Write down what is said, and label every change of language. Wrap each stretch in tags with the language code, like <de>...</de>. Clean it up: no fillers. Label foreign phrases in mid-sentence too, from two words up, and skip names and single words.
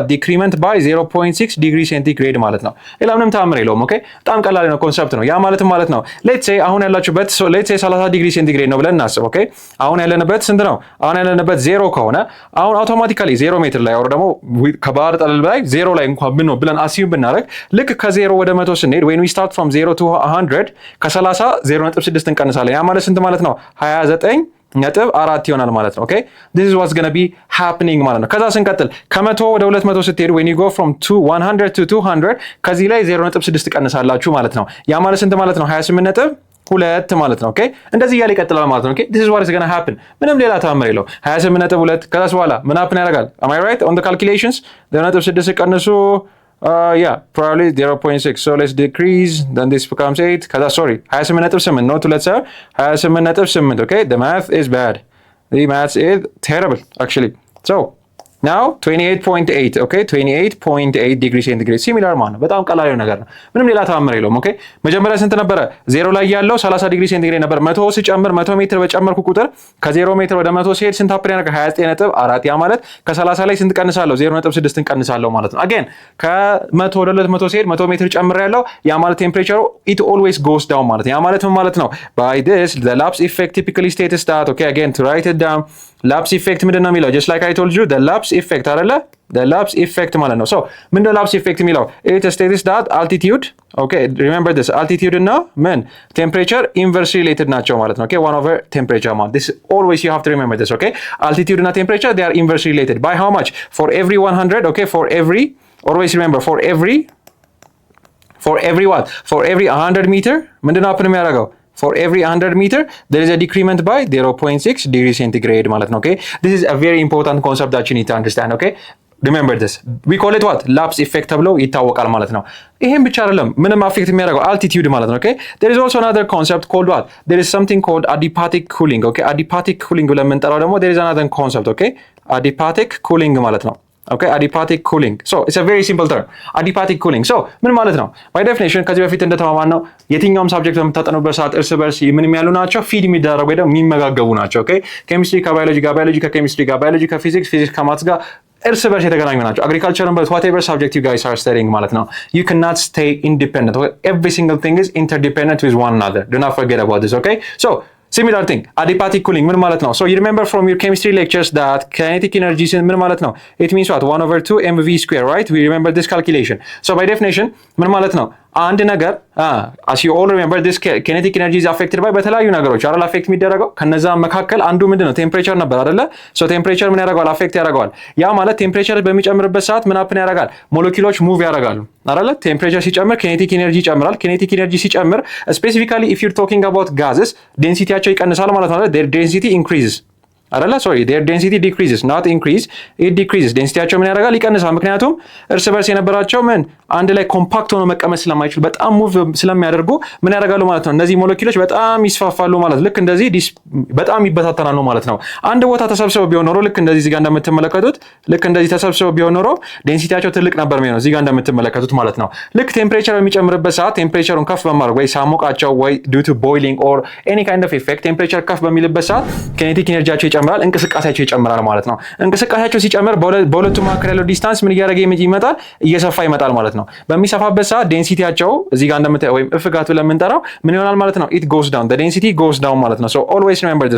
<en>decrement by 0.6 degree centigrade</en> <am>ማለት ነው። ሌላ ምንም ተአምር የለውም። ኦኬ በጣም ቀላል ነው ኮንሰፕት ነው። ያ ማለት ነው</am> <en>let's say</en> <am>አሁን ያላችሁበት</am> <en>let's say 30 degree centigrade</en> <am>ነው ብለን እናስብ። ኦኬ አሁን ያለንበት ስንት ነው? አሁን ያለንበት 0 ከሆነ አሁን አውቶማቲካሊ 0 ሜትር ላይ ወር ደግሞ ከባህር ጠለል ላይ 0 ላይ እንኳን ብለን አሲዩም ብናደርግ ልክ ከ0 ወደ 100 ስንሄድ</am> <en>when we start from 0 to 100</en> <am>ከ30 0.6 እንቀንሳለን። ያ ማለት ስንት ማለት ነው? 29.4 ይሆናል ማለት ነው። ኦኬ</am> <en>this is what's going to be happening</en> <am>ማለት ነው። ከዛ ስንቀጥል ከ100 ወደ 200 ስትሄዱ</am> <en>when you go from 100 to 200</en> <am>ከዚህ ላይ 0.6 ትቀንሳላችሁ ማለት ነው። ያ ማለት ስንት ማለት ነው? 28.2 ማለት ነው። ኦኬ እንደዚህ እያለ ይቀጥላል ማለት ነው። ኦኬ</am> <en>this is what is going to happen።</en> <am>ምንም ሌላ ተአምር የለው። 28.2 ከዛስ በኋላ ምን happen ያደርጋል?</am> <en>am I right on the calculations? 0.6 ቀንሱ yeah probably 0.6, so let's decrease, then this becomes 8 ከዛ sorry 28.8 not 28.8 okay the math is bad, the math is terrible actually. So now 28.8 okay 28.8 degree centigrade similar</en> <am>ማለት ነው። በጣም ቀላል ነገር ነው። ምንም ሌላ ተአምር የለውም። ኦኬ መጀመሪያ ስንት ነበረ? 0 ላይ ያለው</am> <en>30 degree centigrade</en> <am>ነበር። 100 ሲጨምር 100 ሜትር በጨመርኩ ቁጥር ከ0 ሜትር ወደ 100 ሲሄድ ስንት ሀፕን ያደርጋል? 29.4 ያ ማለት ከ30 ላይ ስንት ቀንሳለሁ? 0.6 እንቀንሳለሁ ማለት ነው። አገን ከ100 ወደ 200 ሲሄድ 100 ሜትር ጨምሬያለሁ። ያ ማለት ቴምፕሬቸሩ</am> <en>it always goes down</en> <am>ማለት ነው። ያ ማለት ምን ማለት ነው?</am> <en>by this the lapse effect typically states that okay again to write it down lapse effect</en> <am>ምንድን ነው የሚለው?</am> <en>just like I told you the lapse effect አይደለ? the lapse effect</en> <am>ማለት ነው።</am> <en>so</en> <am>ምንድን ነው</am> <en>lapse effect የሚለው? it states that altitude okay remember this altitude</en> <am>እና ምን</am> <en>temperature inversely related</en> <am>ናቸው ማለት ነው።</am> <en>okay 1 over temperature ማለት this always you have to remember this. okay altitude እና temperature they are inversely related by how much? for every 100 okay for every always remember for every what? for every 100 meter</en> <am>ምንድን ነው</am> <en>happen የሚያደርገው? for every 100 meter there is a decrement by 0.6 degree centigrade</en> <am>ማለት ነው።</am> <en>okay this is a very important concept that you need to understand. okay remember this we call it what? lapse effect</en> <am>ተብሎ ይታወቃል ማለት ነው። ይሄን ብቻ አይደለም ምንም አፌክት የሚያደርገው altitude ማለት ነው።</am> <en>okay there is also another concept called what? there is something called adiabatic cooling. okay adiabatic cooling</en> <am>ብለን የምንጠራው ደግሞ</am> <en>there is another concept. okay adiabatic cooling</en> <am>ማለት ነው።</am> <en>okay adiabatic cooling, so it's a very simple term adiabatic cooling. so</en> <am>ምን ማለት ነው?</am> <en>by definition</en> <am>ከዚህ በፊት እንደተማማን ነው የትኛውም ሳብጀክት በምታጠኑበት ሰዓት እርስ በርስ ምን ያሉ ናቸው? ፊድ የሚደረጉ ወይ ደግሞ የሚመጋገቡ ናቸው። okay ኬሚስትሪ ከባዮሎጂ ጋር፣ ባዮሎጂ ከኬሚስትሪ ጋር፣ ባዮሎጂ ከፊዚክስ፣ ፊዚክስ ከማትስ ጋር እርስ በርስ የተገናኙ ናቸው።</am> <en>agriculture but whatever subject you guys are studying</en> <am>ማለት ነው</am> <en>you cannot stay independent.</en> <am>okay?</am> <en>every single thing is interdependent with one another, do not forget about this. okay so similar thing adiabatic cooling</en> <am>ምን ማለት ነው?</am> <en>so you remember from your chemistry lectures that kinetic energy</en> <am>ምን ማለት ነው?</am> <en>it means what? 1 over 2 mv square, right? we remember this calculation. so by definition</en> <am>ምን ማለት ነው? አንድ ነገር</am> <en>as you all remember this kinetic energy is affected by</en> <am>በተለያዩ ነገሮች አይደል አፌክት የሚደረገው። ከነዛ መካከል አንዱ ምንድነው? ቴምፕሬቸር ነበር አይደለ? so ቴምፕሬቸር ምን ያደርጋል? አፌክት ያደርጋል። ያ ማለት ቴምፕሬቸር በሚጨምርበት ሰዓት ምን happen ያደርጋል? ሞለኪውሎች ሙቭ ያደርጋሉ አይደለ? ቴምፕሬቸር ሲጨምር</am> <en>kinetic energy</en> <am>ይጨምራል።</am> <en>kinetic energy</en> <am>ሲጨምር</am> <en>specifically if you're talking about gases</en> <am>ዴንሲቲያቸው ይቀንሳል ማለት ነው።</am> <en>their density increases</en> <am>አይደለ?</am> <en>sorry their density decreases not increase, it decreases.</en> <am>ዴንሲቲያቸው ምን ያደርጋል? ይቀንሳል። ምክንያቱም እርስ በርስ የነበራቸው ምን አንድ ላይ ኮምፓክት ሆኖ መቀመጥ ስለማይችሉ በጣም ሙቭ ስለሚያደርጉ ምን ያደርጋሉ ማለት ነው? እነዚህ ሞለኪውሎች በጣም ይስፋፋሉ ማለት ልክ እንደዚህ በጣም ይበታተናሉ ማለት ነው። አንድ ቦታ ተሰብስበው ቢሆን ኖሮ ልክ እንደዚህ እዚህ ጋር እንደምትመለከቱት ልክ እንደዚህ ተሰብስበው ቢሆን ኖሮ ዴንሲቲያቸው ትልቅ ነበር የሚሆነው እዚህ ጋር እንደምትመለከቱት ማለት ነው። ልክ ቴምፕሬቸር በሚጨምርበት ሰዓት ቴምፕሬቸሩን ከፍ በማድረግ ወይ ሳሞቃቸው ወይ</am> <en>due to boiling or any kind of effect</en> <am>ቴምፕሬቸር ከፍ በሚልበት ሰዓት kinetic ኤነርጂያቸው ይጨምራል፣ እንቅስቃሴያቸው ይጨምራል ማለት ነው። እንቅስቃሴያቸው ሲጨምር በሁለቱ መካከል ያለው ዲስታንስ ምን እያደረገ ይመጣል? እየሰፋ ይመጣል ማለት ነው። በሚሰፋበት ሰዓት ዴንሲቲያቸው እዚህ ጋር እንደምታየው ወይም እፍጋት ብለን የምንጠራው ምን ይሆናል ማለት ነው?</am> <en>it goes down, the density goes down</en> <am>ማለት ነው።</am> <en>so always remember this.</en>